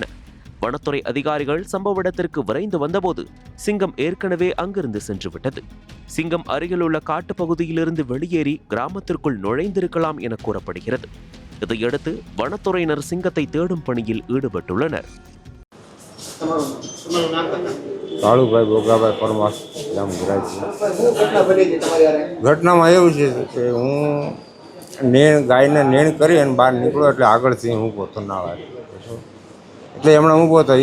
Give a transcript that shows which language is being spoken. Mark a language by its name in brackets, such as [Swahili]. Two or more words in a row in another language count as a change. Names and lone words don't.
[Tamil] வனத்துறை அதிகாரிகள் சம்பவ இடத்திற்கு விரைந்து வந்தபோது சிங்கம் ஏற்கனவே அங்கிருந்து சென்று விட்டது. சிங்கம் அருகிலுள்ள காட்டுப்பகுதியிலிருந்து வெளியேறி கிராமத்திற்குள் நுழைந்திருக்கலாம் என கூறப்படுகிறது. இதையடுத்து வனத்துறையினர் சிங்கத்தை தேடும் பணியில் ஈடுபட்டுள்ளனர். [Gujarati] કાળુભાઈ ભોગાભાઈ પરમાર ગામ ઘટનામાં એવું છે કે હું ગાયને નેણ કરી અને બહાર નીકળ્યો એટલે આગળથી ઊભો હતો ના આવે એટલે હમણાં ઊભો હતો.